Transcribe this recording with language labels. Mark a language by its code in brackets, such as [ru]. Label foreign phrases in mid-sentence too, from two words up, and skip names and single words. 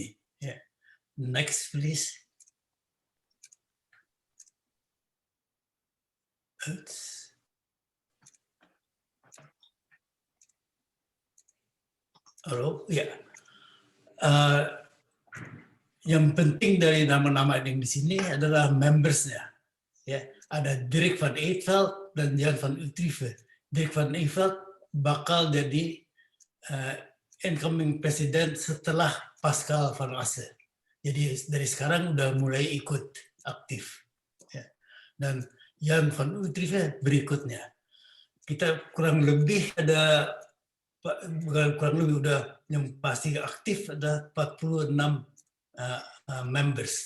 [id] Ya. [en] Next, please. [id] Halo, ya. Yang penting dari nama-nama yang di sini adalah membersnya. Ya, ada Dirk van Eetveld dan Jan van Utrecht. Dirk van Eetveld bakal jadi [en] incoming president [id] setelah Pascal van Asse. Jadi dari sekarang udah mulai ikut aktif. Ya. Dan Jan van Utrecht berikutnya. Kita kurang lebih ada, kurang lebih udah yang pasti aktif ada 46 members.